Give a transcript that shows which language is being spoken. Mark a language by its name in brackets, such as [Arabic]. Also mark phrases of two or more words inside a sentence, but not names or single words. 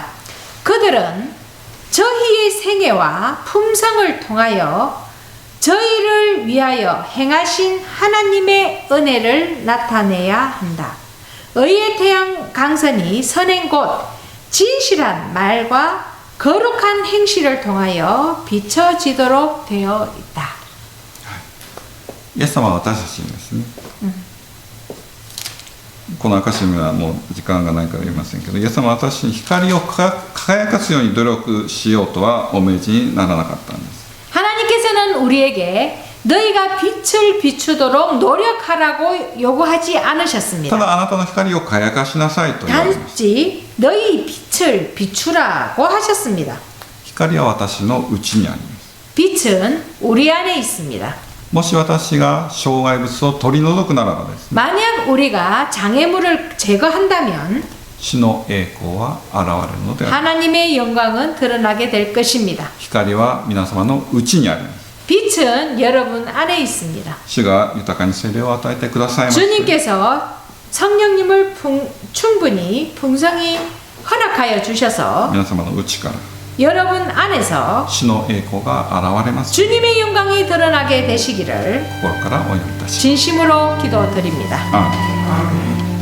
[Korean] 그들은 저희의 생애와 품성을 통하여 저희를 위하여 행하신 하나님의 은혜를 나타내야 한다. 의의 태양 강선이 선행 곧 진실한 말과 거룩한 행실을 통하여 비춰지도록 되어 있다. [Japanese] イエス様は私たちにですね、この証にはもう時間がないから言いませんけど、イエス様は私に光を輝かすように努力しようとはお命じにならなかったんです。 [Korean] 하나님께서는 우리에게 너희가 빛을 비추도록 노력하라고 요구하지 [Japanese] た [Korean] 않으셨습니다. [Japanese] だあなたの光を輝かしなさいと言われます。 [Korean] 단지 너희 빛을 비추라고 하셨습니다. [Japanese] 光は私の内にあります。 [Korean] 빛은 우리 안에 있습니다. [Japanese] もし私が障害物を取り除くならばですね、 [Korean] 만약 우리가 장애물을 제거한다면 [Japanese] 主の栄光は現れるのである。 [Korean] 하나님의 영광은 드러나게 될 것입니다. [Japanese] 光は皆様の内にあります。 [Korean] 빛은 여러분 안에 있습니다. [Japanese] 主が豊かに聖霊を与えてくださいまして、 [Korean] 주님께서 성령님을 충분히 풍성히 허락하여 주셔서 [Japanese] 皆様の内から [Korean] 여러분 안에서 [Japanese] 主の栄光が現れます。 [Korean] 주님의 영광이 드러나게 되시기를 [Japanese] 心からお祈りいたします。 [Korean] 진심으로 기도드립니다. [Japanese] アーメン。